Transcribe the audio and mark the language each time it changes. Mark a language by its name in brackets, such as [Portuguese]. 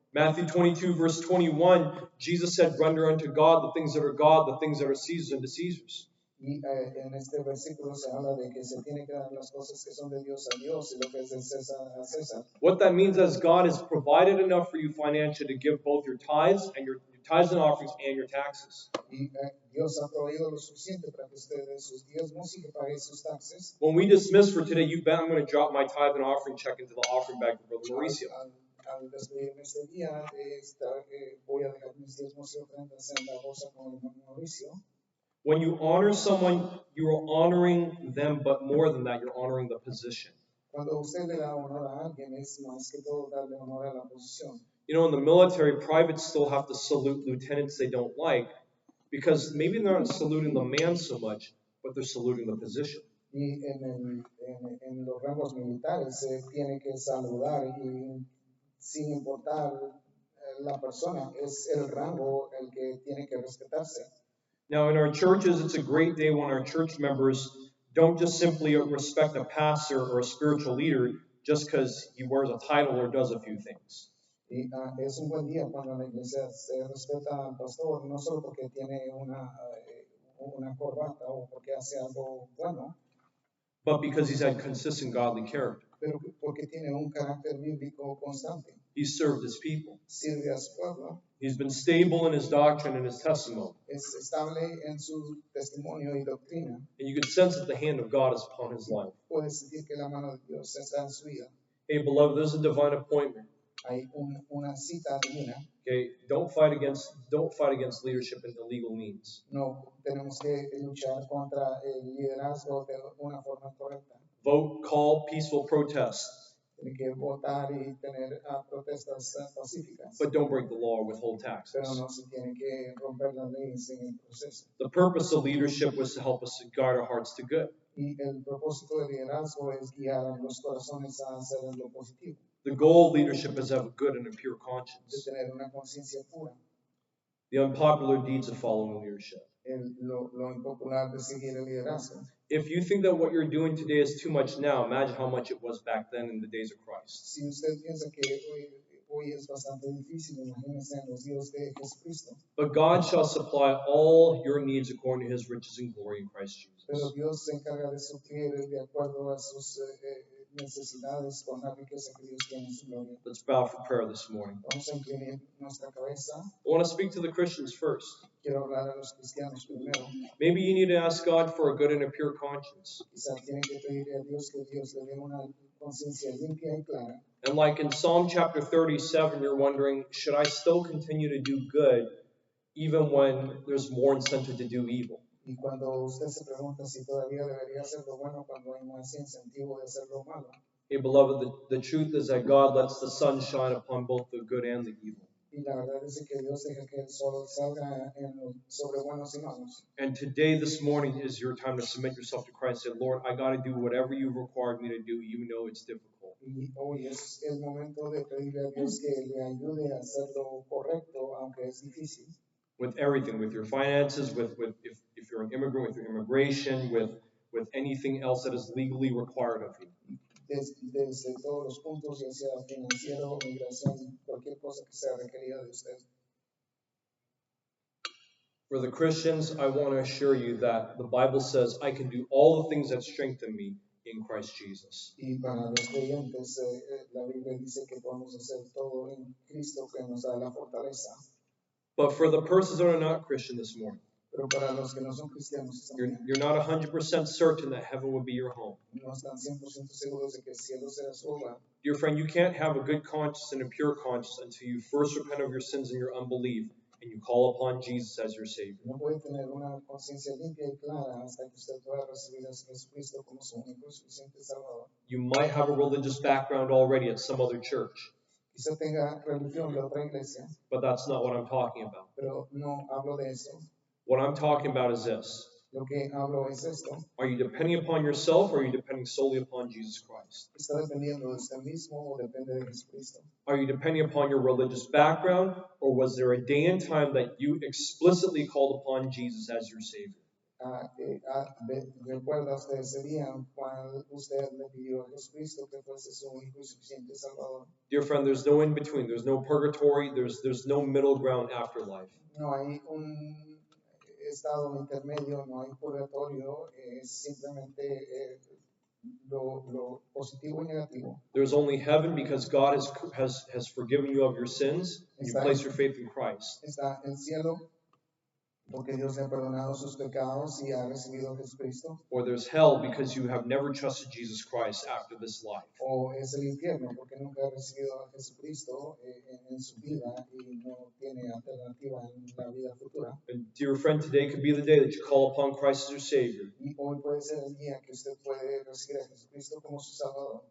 [English] Matthew 22, verse 21, Jesus said, render unto God the things that are God, the things that are Caesar's unto Caesar's. [Spanish] Y en este versículo se habla de que se tiene que dar las cosas que son de Dios a Dios y lo que es de César a César. [English] What that means is God has provided enough for you financially to give both your tithes and your tithes and offerings and your taxes. [Spanish] Y Dios ha proveído lo suficiente para que usted dé sus diezmos y que pague sus taxes. [English] When we dismiss for today, you bet I'm going to drop my tithe and offering check into the offering bag for Brother Mauricio. [Spanish] Al despedirme este día, voy a dejar mis diezmos y ofrendas en la bolsa con el hermano Mauricio. [English] When you honor someone, you are honoring them, but more than that, you're honoring the position. [Spanish] Cuando usted le da honor a alguien, es más que todo darle honor a la posición. [English] You know, in the military, privates still have to salute lieutenants they don't like because maybe they're not saluting the man so much, but they're saluting the position. [Spanish] Y en los rangos militares se tiene que saludar y sin importar la persona, es el rango el que tiene que respetarse. [English] Now, in our churches, it's a great day when our church members don't just simply respect a pastor or a spiritual leader just because he wears a title or does a few things. [Spanish] Y es un buen día cuando en la iglesia se respeta al pastor, no solo porque tiene una corbata o porque hace algo bueno, [English] but because he's had consistent godly character. [Spanish] pero porque tiene un carácter bíblico constante. [English] He's served his people. [Spanish] Sirve a su pueblo. [English] He's been stable in his doctrine and his testimony. [Spanish] Es estable en su testimonio y doctrina. [English] And you can sense that the hand of God is upon his life. [Spanish] Puedes sentir que la mano de Dios está en su vida. [English] Hey, beloved, there's a divine appointment. [Spanish] Hay una cita divina. [English] Okay, don't fight against leadership in illegal means. [Spanish] No tenemos que luchar contra el liderazgo de una forma correcta. [English] Vote, call peaceful protests. [Spanish] Tiene que votar y tener protestas pacíficas. [English] But don't break the law or withhold taxes. [Spanish] Pero no se tiene que romper las leyes en el proceso. [English] The purpose of leadership was to help us guide our hearts to good. [Spanish] Y el propósito del liderazgo es guiar a los corazones a hacer lo positivo. [English] The goal of leadership is to have a good and a pure [Spanish] De [English] conscience. [Spanish] tener una conciencia pura. [English] The unpopular deeds of following leadership. [Spanish] Lo impopular de seguir el liderazgo. [English] If you think that what you're doing today is too much now, imagine how much it was back then in the days of Christ. [Spanish] Si usted piensa que hoy es bastante difícil, imagínese en los días de Jesucristo. [English] But God shall supply all your needs according to his riches and glory in Christ [Spanish] Pero [English] Jesus. [Spanish] Dios se encarga de suplir de acuerdo a sus necesidades con la riqueza que Dios tiene en su gloria. [English] Let's bow for prayer this morning. [Spanish] Vamos a inclinar nuestra cabeza. [English] I want to speak to the Christians first. [Spanish] Quiero hablar a los cristianos primero. [English] Maybe you need to ask God for a good and a pure conscience. [Spanish] Quizá tienen que pedirle a Dios que Dios le dé una conciencia limpia y clara. [English] And like in Psalm chapter 37, you're wondering, should I still continue to do good even when there's more incentive to do evil? [Spanish] Y cuando usted se pregunta si todavía debería hacer lo bueno cuando hay más incentivo de hacer lo malo. [English] Hey, beloved, the truth is that God lets the sun shine upon both the good and the evil. [Spanish] Y la verdad es que Dios deja que el sol salga sobre buenos y malos. [English] And today, this morning, is your time to submit yourself to Christ. Say, Lord, I got to do whatever you've required me to do, even though it's difficult. [Spanish] Y hoy es el momento de pedirle a Dios que le ayude a hacer lo correcto, aunque es difícil. [English] With everything, with your finances, with if you're an immigrant, with your immigration, with anything else that is legally required of you. [Spanish] Desde todos los puntos, ya sea financiero, migración, cualquier cosa que sea requerida de usted. [English] For the Christians, I want to assure you that the Bible says, I can do all the things that strengthen me in Christ Jesus. [Spanish] Y para los creyentes, la Biblia dice que podemos hacer todo en Cristo que nos da la fortaleza. [English] But for the persons that are not Christian this morning, [Spanish] Pero para los que no son cristianos, [English] you're not 100% certain that heaven would be your home. [Spanish] no están 100% seguros de que el cielo será su hogar. [English] Dear friend, you can't have a good conscience and a pure conscience until you first repent of your sins and your unbelief and you call upon Jesus as your Savior. [Spanish] No puede tener una conciencia limpia y clara hasta que usted pueda recibir a Jesucristo como su único y suficiente Salvador. [English] You might have a religious background already at some other church. [Spanish] quizá tenga religión de otra iglesia, [English] but that's not what I'm talking about. [Spanish] pero no hablo de eso. [English] What I'm talking about is this. [Spanish] Lo que hablo es esto. [English] Are you depending upon yourself, or are you depending solely upon Jesus Christ? [Spanish] ¿Está dependiendo de usted mismo o depende de Jesucristo? [English] Are you depending upon your religious background, or was there a day and time that you explicitly called upon Jesus as your Savior? [Spanish] ¿Recuerda usted ese día cuando usted le pidió a Jesucristo que fuese su único y suficiente Salvador? [English] Dear friend, there's no in between. There's no purgatory. There's no middle ground after life. [Spanish] No hay un estado intermedio, no hay purgatorio, es simplemente lo positivo y negativo. [English] There's only heaven because God has forgiven you of your sins and you place your faith in Christ. [Spanish] Está el cielo porque Dios le ha perdonado sus pecados y ha recibido a Jesucristo. [English] Or there's hell because you have never trusted Jesus Christ after this life. [Spanish] O es el infierno porque nunca ha recibido a Jesucristo en su vida y no tiene alternativa en la vida futura. [English] And dear friend, today could be the day that you call upon Christ as your Savior. [Spanish] Y hoy puede ser el día que usted puede recibir a Jesucristo como su Salvador.